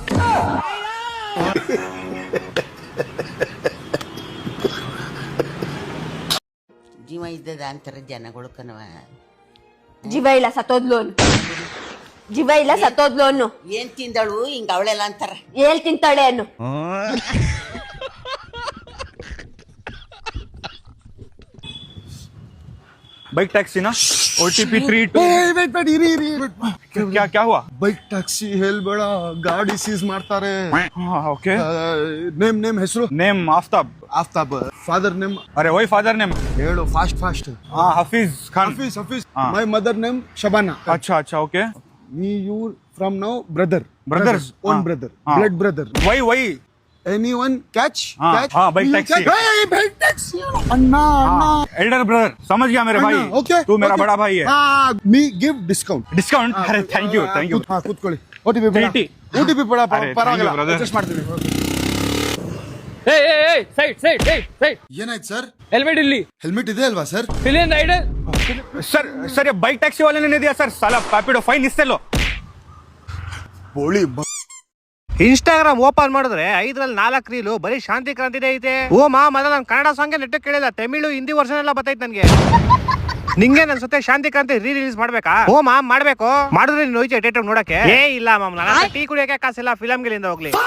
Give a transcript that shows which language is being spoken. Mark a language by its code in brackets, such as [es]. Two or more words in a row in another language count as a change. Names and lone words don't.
[kn] ಜೀವ ಇದ್ದದ ಅಂತಾರೆ ಜನಗಳು ಕಣವ. ಜೀವ ಇಲ್ಲ ಸತ್ತೋದ್ಲು. ಏನ್ ತಿಂದಳು ಹಿಂಗ ಅವಳೆಲ್ಲ ಅಂತಾರ. ಏಳ್ ತಿಂತಾಳೆ ಅನ್ನು. [hi] बाइक टैक्सी ना OTP 32 क्या हुआ? [kn] ಬೈಕ್ ಟ್ಯಾಕ್ಸಿ ಹೇಳ್ಬೇಡ, ಗಾಡಿ ಸೀಸ್ ಮಾಡ್ತಾರೆ. [hi] ओके [kn] ನೇಮ್ ಹೆಸರು? [hi] नेम आफ्ताब. [en] father name? [hi] अरे वही [en] father name [kn] ಹೇಳು ಫಾಸ್ಟ್. [hi] हाँ हफीज खान. [en] Hafees. My mother name Shabana. [hi] अच्छा ओके. [en] Me, you, from now, brother. Brothers. Own brother. Blood brother. ವೈ Anyone catch? [hi] हाँ, [en] Catch? [hi] हाँ, by [en] You taxi. catch? Hey, by taxi. [hi] अन्ना, अन्ना. [en] elder brother [hi] समझ गया मेरे भाई अन्ना, okay. तू मेरा okay. बड़ा भाई है हाँ, [en] me give discount. discount अरे thank you [kn] ಹಾ, ಕೂತ್ಕೊಳ್ಳಿ. OTP ಬೇಡ. TT. OTP ಬೇಡ, ಅರೆ, ಪರವಾಗಿಲ್ಲ. [en] thank you, brother. [kn] Adjust ಮಾಡ್ತೀನಿ. ಸೈಡ್ ಏನಾಯ್ತು ಸರ್? ಹೆಲ್ಮೆಟ್ ಇಲ್ಲಿ ಹೆಲ್ಮೆಟ್ ಇದೆ ಅಲ್ವಾ ಸರ್? [en] pillion rider [hi] सर सर ये बाइक टैक्सी वाले ने नहीं दिया सर साला पापिडो फाइन इससे लो [kn] ಬೋಳಿ ಇನ್ಸ್ಟಾಗ್ರಾಮ್ ಓಪನ್ ಮಾಡಿದ್ರೆ 5ರಲ್ಲಿ 4 ರೀಲು ಬರೀ ಶಾಂತಿ ಕ್ರಾಂತಿದೆ ಐತೆ ಓ ಮೊದಲ ನಾನು ಕನ್ನಡ ಸಾಂಗ್ ನೆಟ್ ಕೇಳಿಲ್ಲ ತಮಿಳು ಹಿಂದಿ ವರ್ಷನ್ ಎಲ್ಲ ಬತ್ತೈತೆ ನನ್ಗೆ ನಿಂಗೆ ಅನ್ಸುತ್ತೆ ಶಾಂತಿ ಕ್ರಾಂತಿ ರಿಲೀಸ್ ಮಾಡ್ಬೇಕಾ ಓ ಮಾಡ್ಬೇಕು ಮಾಡಿದ್ರೆ ನೀನು ಹೋಯ್ತು ಥಿಯೇಟರ್ ನೋಡಕ್ಕೆ ಏ ಇಲ್ಲ ಮಾಮ್ ನನ್ನ ಟೀ ಕುಡಿಯಕ್ಕೆ ಕಾಸಿಲ್ಲ ಫಿಲಮ್ ಗಳಿಂದ ಹೋಗ್ಲಿ